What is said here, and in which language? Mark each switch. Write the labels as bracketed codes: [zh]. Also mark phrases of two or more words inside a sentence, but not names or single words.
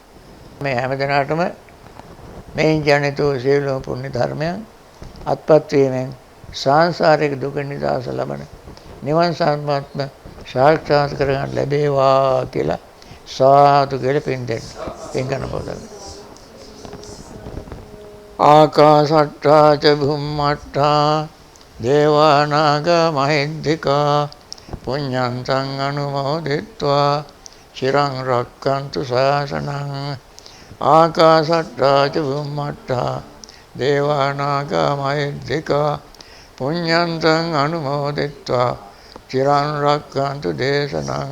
[si] මේ හැමදෙනාටම මේ ජනිත වූ සියලුම පුණ්‍ය ධර්මයන් අත්පත් වීමෙන් සංසාරික දුක නිදහස ලබන නිවන් සම්පත්ම සාක්ෂාත් කරගන්න ලැබේවා කියලා සාදු කියලා පින් දෙන්න. පින් ගන්න පොතක්. [pi] ආකාශට්ටා ච භුම්මට්ටා දේවා නාග මහිද්దికා පුඤ්ඤන්තං අනුමෝදිත්වා චිරං රක්ඛන්තු ශාසනං. ආකාශට්ටා ච භුම්මට්ටා දේවා නාග මහිද්దికා පුඤ්ඤන්තං අනුමෝදිත්වා චිරං රක්ඛන්තු දේශනං.